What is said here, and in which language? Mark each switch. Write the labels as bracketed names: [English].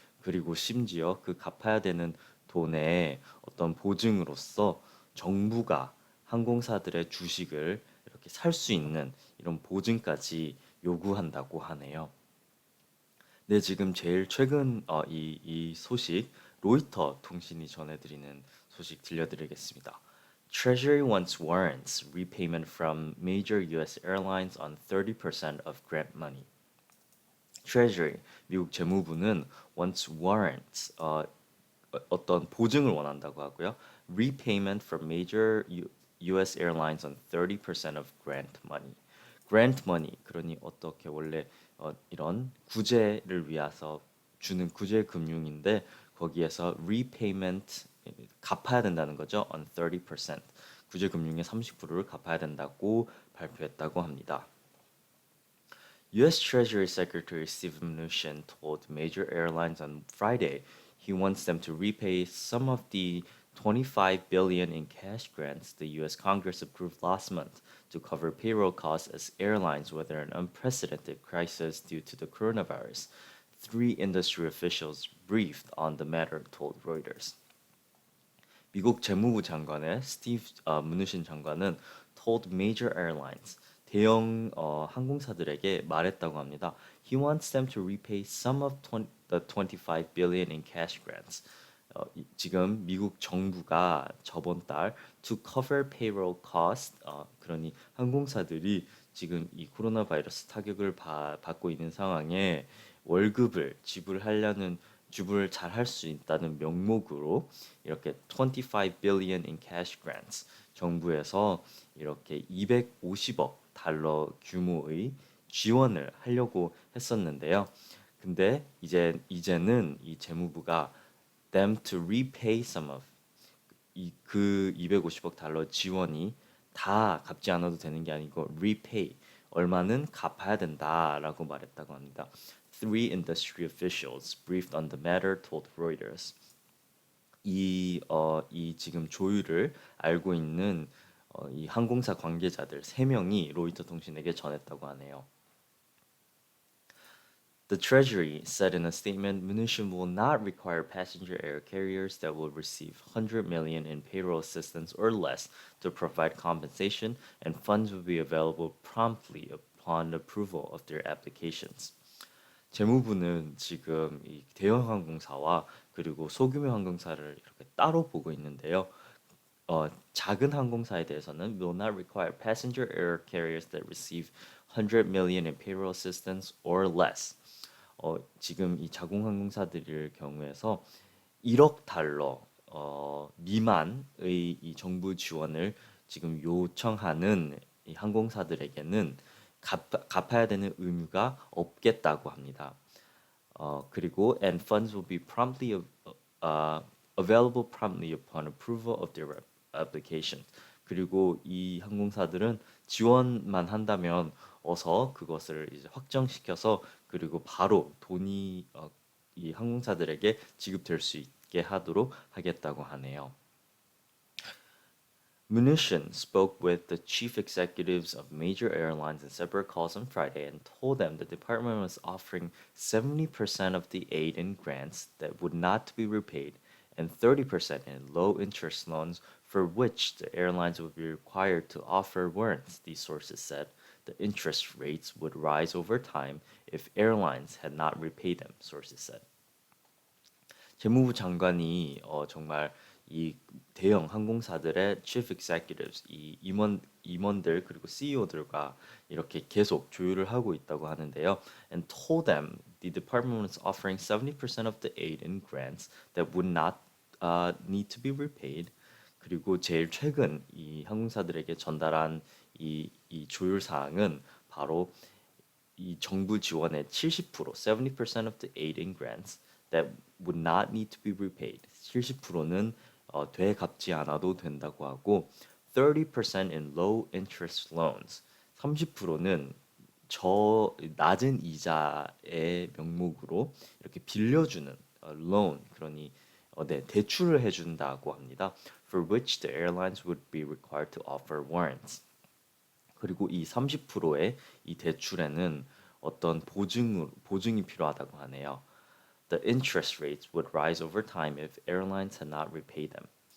[Korean] 그리고 심지어 그 갚아야 되는 돈의 어떤 보증으로서 정부가 항공사들의 주식을 이렇게 살 수 있는 이런 보증까지 요구한다고 하네요. 네, 지금 제일 최근 이 소식 로이터 통신이 전해드리는 소식 들려드리겠습니다. [English] Treasury wants warrants repayment from major U.S. airlines on 30% of grant money. [Korean] Treasury, 미국 재무부는 [English] wants warrants, [Korean] 어떤 보증을 원한다고 하고요. [English] Repayment from major US airlines on 30% of grant money. [Korean] grant money, 그러니 어떻게 원래 이런 구제를 위해서 주는 구제 금융인데 거기에서 repayment 갚아야 된다는 거죠. [English] on 30%. [Korean] 구제 금융의 30%를 갚아야 된다고 발표했다고 합니다. [English] U.S. Treasury Secretary Steven Mnuchin told major airlines on Friday he wants them to repay some of the 25 billion in cash grants the U.S. Congress approved last month to cover payroll costs as airlines weather an unprecedented crisis due to the coronavirus. Three industry officials briefed on the matter told Reuters. [Korean] 미국 재무부 장관의 스티브 문누신 장관은 [English] told major airlines [Korean] 대형 항공사들에게 말했다고 합니다. [English] He wants them to repay some of the 25 billion in cash grants. [Korean] 지금 미국 정부가 저번 달 [English] to cover payroll cost [Korean] 그러니 항공사들이 지금 이 코로나 바이러스 타격을 받고 있는 상황에 월급을 지불을 잘 할 수 있다는 명목으로 이렇게 [English] 25 billion in cash grants [Korean] 정부에서 이렇게 250억 달러 규모의 지원을 하려고 했었는데요. 근데 이제는 이 재무부가 [English] them to repay some of [Korean] 그 250억 달러 지원이 다 갚지 않아도 되는 게 아니고 repay 얼마는 갚아야 된다라고 말했다고 합니다. [English] Three industry officials briefed on the matter told Reuters. [Korean] 이 지금 조율을 알고 있는 이 항공사 관계자들 3명이 로이터 통신에게 전했다고 하네요. [English] The Treasury said in a statement Mnuchin will not require passenger air carriers that will receive 100 million in payroll assistance or less to provide compensation, and funds will be available promptly upon approval of their applications. [Korean] 재무부는 지금 이 대형 항공사와 그리고 소규모 항공사를 이렇게 따로 보고 있는데요. 작은 항공사에 대해서는 [English] will not require passenger air carriers that receive 100 million in payroll assistance or less. [Korean] 지금 이 자공 항공사들의 경우에서 1억 달러 미만의 이 정부 지원을 지금 요청하는 이 항공사들에게는 갚아야 되는 의무가 없겠다고 합니다. 그리고 [English] and funds will be promptly available promptly upon approval of their application. [Korean] 그리고 이 항공사들은 지원만 한다면 어서 그것을 이제 확정시켜서 그리고 바로 돈이 이 항공사들에게 지급될 수 있게 하도록 하겠다고 하네요. [English] Mnuchin spoke with the chief executives of major airlines in separate calls on Friday and told them the department was offering 70% of the aid in grants that would not be repaid and 30% in low interest loans for which the airlines would be required to offer warrants, these sources said. The interest rates would rise over time if airlines had not repaid them, sources said. [Korean] 재무부 장관이 정말 이 대형 항공사들의 chief executives, 이 임원들 그리고 CEO들과 이렇게 계속 조율을 하고 있다고 하는데요. [English] And told them the department was offering 70% of the aid in grants that would not need to be repaid. [Korean] 그리고 제일 최근 이 항공사들에게 전달한 이 조율 사항은 바로 이 정부 지원의 70%, [English] 70% of the aid and grants that would not need to be repaid. [Korean] 70%는 되갚지 않아도 된다고 하고 [English] 30% in low interest loans. [Korean] 30%는 저 낮은 이자의 명목으로 이렇게 빌려주는 loan 그러니 네, 대출을 해준다고 합니다. [English] For which the airlines would be required to offer warrants. [Korean] 그리고 이 30%의 이 대출에는 어떤 보증이 필요하다고 하네요. [English] The interest rates would rise over time if airlines had not repaid them.